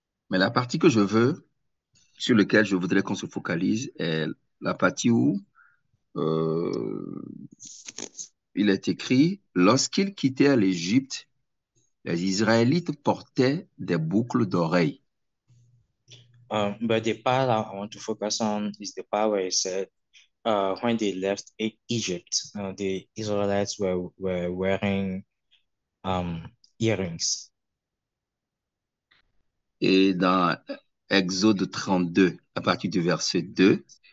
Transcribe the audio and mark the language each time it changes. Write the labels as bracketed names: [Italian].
[French] Mais la partie que je veux, sur laquelle je voudrais qu'on se focalise, est la partie où euh, il est écrit, lorsqu'ils quittèrent l'Égypte, les Israélites portaient des boucles d'oreilles. [English] But the part I want to focus on is the part where it said, when they left Egypt, the Israelites were wearing earrings. [French] Et dans Exode 32, à partir du verset 2,